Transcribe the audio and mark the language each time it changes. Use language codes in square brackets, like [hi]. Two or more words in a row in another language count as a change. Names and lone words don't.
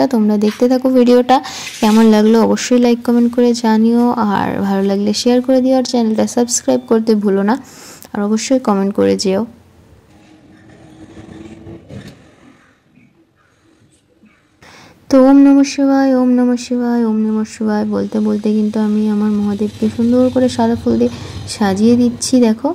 [bn] তোমরা দেখতে থাকো ভিডিওটা, কেমন লাগলো অবশ্যই [en] like comment [bn] করে জানিও, আর ভালো লাগলে শেয়ার করে দিও, আর চ্যানেলটা সাবস্ক্রাইব করতে ভুলো না, আর অবশ্যই কমেন্ট করে যেও। তো [sa] ॐ नमः शिवाय, ॐ नमः शिवाय, ॐ नमः शिवाय [bn] বলতে বলতে কিন্তু আমি আমার মহাদেবকে সুন্দর করে সাদা ফুল দিয়ে সাজিয়ে দিচ্ছি, দেখো।